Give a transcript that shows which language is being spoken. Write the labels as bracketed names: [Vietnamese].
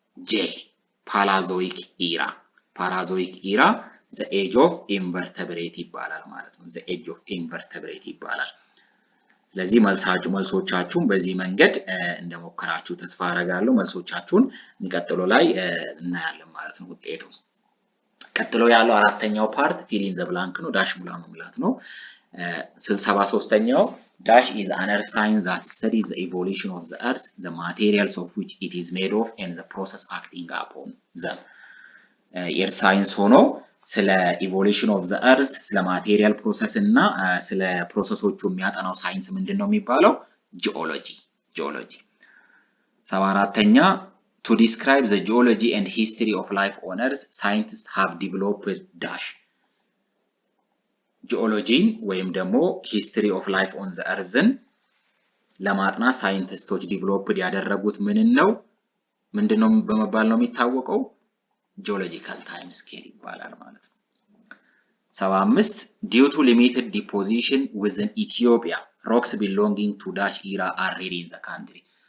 [Amharic] ጄ ፓላዞይክ ኢራ። ፓላዞይክ ኢራ ዘ ኤጅ ኦፍ ኢንቨርተብሬት ይባላል ማለት ነው። ዘ ኤጅ ኦፍ ኢንቨርተብሬት ይባላል። ስለዚህ መልሶቻችሁን በዚህ መንገድ እንደሞከራችሁ ተስፋ አደርጋለሁ። መልሶቻችሁን እንቀጥሎ ላይ እናያለን ማለት ነው ውጤቱ። ቀጥሎ ያለው አራተኛው ፓርት ፊል ኢን ዘ ብላንክ ነው። ዳሽ ሙላ መሙላት ነው። [English] 73ኛው dash is another science that studies the evolution of the earth, the materials of which it is made of, and the process acting upon them. [Amharic] የእርስ ሳይንስ ሆኖ ስለ ኢቮሉሽን ኦፍ ዘ እርዝ ስለ ማቴሪያል ፕሮሰስ እና ስለ ፕሮሰሶቹ የሚያጠናው ሳይንስ ምንድን ነው የሚባለው? ጂኦሎጂ። 74ኛ [English] to describe the geology and history of life on earth, scientists have developed dash [Amharic] ጂኦሎጂን ወይም ደግሞ ሂስትሪ ኦፍ ላይፍ ኦን ዘ እርዝን ለማጥናት ሳይንቲስቶች ዲቨሎፕድ ያደረጉት ምንድነው በመባል ነው የሚታወቀው? ጂኦሎጂካል ታይም ስኬል ይባላል ማለት ነው። [English] 75 due to limited deposition within Ethiopia, rocks belonging to dash era are rare in the country.